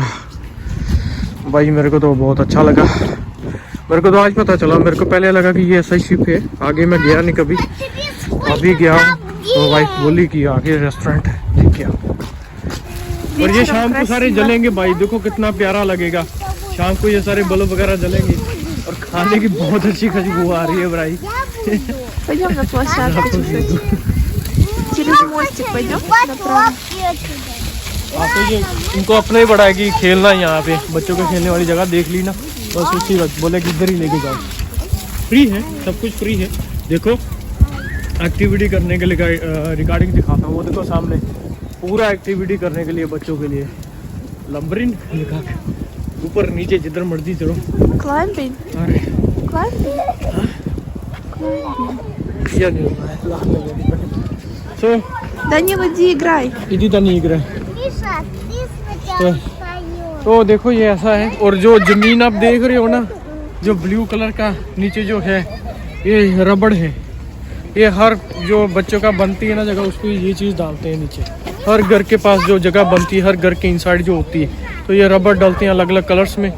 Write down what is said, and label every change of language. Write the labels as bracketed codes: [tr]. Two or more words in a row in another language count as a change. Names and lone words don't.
[hi] भाई मेरे को तो बहुत अच्छा लगा। मेरे को तो आज पता चला, मेरे को पहले लगा कि ये ऐसा ही शिप है। आगे मैं गया नहीं कभी, अभी गया हूँ तो वाइफ बोली कि आगे रेस्टोरेंट है, ठीक है। और ये शाम को सारे जलेंगे भाई, देखो कितना प्यारा लगेगा। शाम को ये सारे बल्ब वगैरह जलेंगे और खाने की बहुत अच्छी खुशबू आ रही है भाई। [ru] Пойдем на площадку чуть-чуть. Через мостик пойдем направо. [hi] हाँ तो ये इनको अपना ही बड़ा है कि खेलना है यहाँ पे, बच्चों को खेलने वाली जगह देख ली ना, बस उसी वक्त बोले कि इधर ही लेके जाओ। फ्री है, सब कुछ फ्री है। देखो एक्टिविटी करने के लिए रिकॉर्डिंग दिखाता हूँ। वो देखो सामने पूरा एक्टिविटी करने के लिए बच्चों के लिए लंबरिन लिखा के, ऊपर नीचे जिधर मर्जी चलो। Climbing. अरे Climbing. क्या नहीं होगा सो [ru] Данила, иди играй. [hi] इधर तो नहीं गिरा। तो देखो ये ऐसा है। और जो जमीन आप देख रहे हो ना, जो [en] blue color [hi] का नीचे जो है ये रबड़ है। ये हर जो बच्चों का बनती है ना जगह, उसको ये चीज़ डालते हैं नीचे। हर घर के पास जो जगह बनती है, हर घर के इनसाइड जो होती है, तो ये रबड़ डालते हैं अलग अलग कलर्स में।